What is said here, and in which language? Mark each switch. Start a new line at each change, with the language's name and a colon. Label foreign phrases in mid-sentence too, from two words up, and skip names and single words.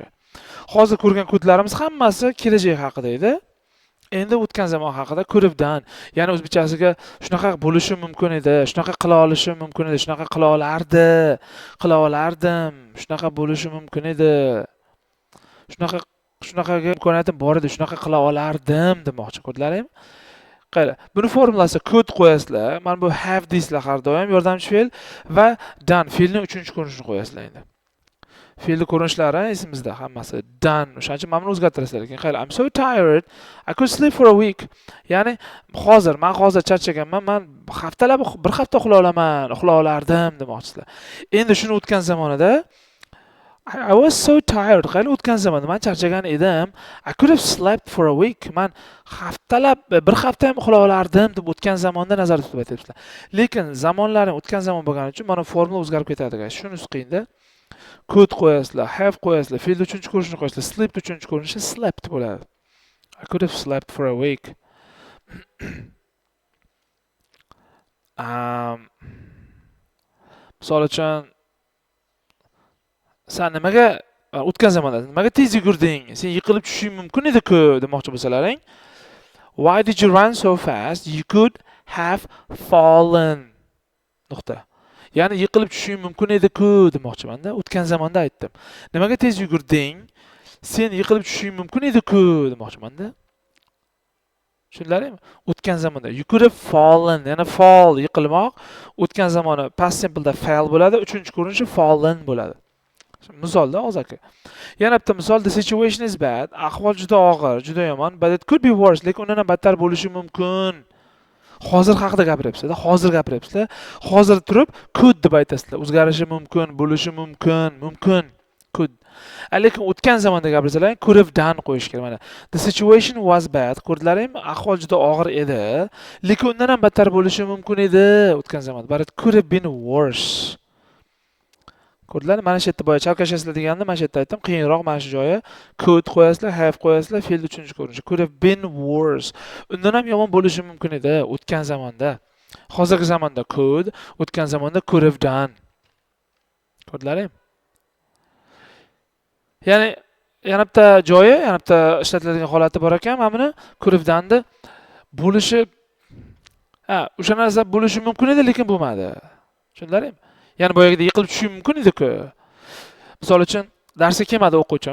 Uzbek: Hozir ko'rgan couldlarimiz hammasi kelajak haqida edi. Endi o'tgan zamon haqida
English: could have done.
Uzbek: Ya'ni o'zbekchasiga shunaqa bo'lishi mumkin edi, shunaqa qila olishim mumkin edi, shunaqa qila olardi, qila olardim, shunaqa bo'lishi mumkin edi. Shunaqaga imkoniyatim bor edi, shunaqa qila olardim demoqchi ko'rdinglarmi? Qayla. Buni formulasi could qo'yasizlar. Mana bu have deysizlar har doim yordamchi fe'l va done fe'lning 3-chi ko'rinishini qo'yasizlar endi. fe'lni ko'rinishlari esimizda hammasi. Done. O'shaning uchun ma'noni o'zgartirasizlar. Lekin qayli
English: I'm so tired. I could sleep for a week.
Uzbek: Ya'ni men hozir charchaganman. Men haftalab bir hafta uxlay olardim demoqchisizlar. Endi shuni o'tgan zamonida
English: I was so tired.
Uzbek: Qayli o'tgan zamonda men charchagan edim.
English: I could have slept for a week.
Uzbek: Men bir hafta ham uxlay olardim deb o'tgan zamonda nazarda tutib aytyapsizlar. Lekin zamonlarning o'tgan zamon bo'lgani uchun mana formula o'zgarib ketadi. Shunisi qiyinda. Could qo'yasizlar, have qo'yasizlar, fe'l uchinchi ko'rinishni qo'yasizlar, sleep uchinchi ko'rinishi slept bo'ladi.
English: I could have slept for a week.
Uzbek: Misol uchun sen nimaga o'tgan zamonda nimaga tez yugurding? Sen yiqilib tushishing mumkin edi-ku demoqchi bo'lsalaring.
English: Why did you run so fast? You could have fallen.
Uzbek: Nuqta. Ya'ni yiqilib tushishing mumkin edi-ku demoqchiman-da. O'tgan zamonda aytdim. Nimaga tez yugurding? Sen yiqilib tushishing mumkin edi-ku demoqchiman-da. Tushundilarmi? O'tgan zamonda
English: you could have fallen,
Uzbek: yana fall yiqilmoq. O'tgan zamoni
English: past simple'da
Uzbek: fail bo'ladi, uchinchi ko'rinishi fallen bo'ladi. Misolda hozir aka. Yana bitta misol,
English: the situation is bad.
Uzbek: Ahvol juda og'ir, juda yomon,
English: but it could be worse.
Uzbek: Lekin undan battar bo'lishi mumkin. Hozir haqida gapiryapsizlar, hozir gapiryapsizlar. Hozir turib could deb aytasizlar. O'zgarishi mumkin, bo'lishi mumkin, could. Lekin o'tgan zamonda gapirsalaring
English: could have done
Uzbek: qo'yish kerak.
English: Mana the situation was bad.
Uzbek: Ko'rdlaringmi? Ahvol juda og'ir edi, lekin undan ham battar bo'lishi mumkin edi o'tgan zamonda.
English: But it could have been worse.
Uzbek: Ko'rdlar, mana shu yerda boya chalkashasizlar deganda mana shu yerda aytdim, qiyinroq mana shu joyi could qo'yasizlar, have qo'yasizlar, fe'l uchinchi ko'rinishi.
English: Could have been worse.
Uzbek: Undan ham yomon bo'lishi mumkin edi o'tgan zamonda. Hozirgi zamonda could, o'tgan zamonda
English: could have done.
Uzbek: Ko'rdlaringmi? Ya'ni yana bitta joyi, yana bitta ishlatiladigan holati bor ekan, mana buni
English: could have done
Uzbek: da bo'lishi o'sha narsa bo'lishi mumkin edi, lekin bo'lmadi. Tushundilaringmi? Ya'ni boyagida yiqilib tushishi mumkin edi-ku. Misol uchun darsga kelmadi o'quvchim.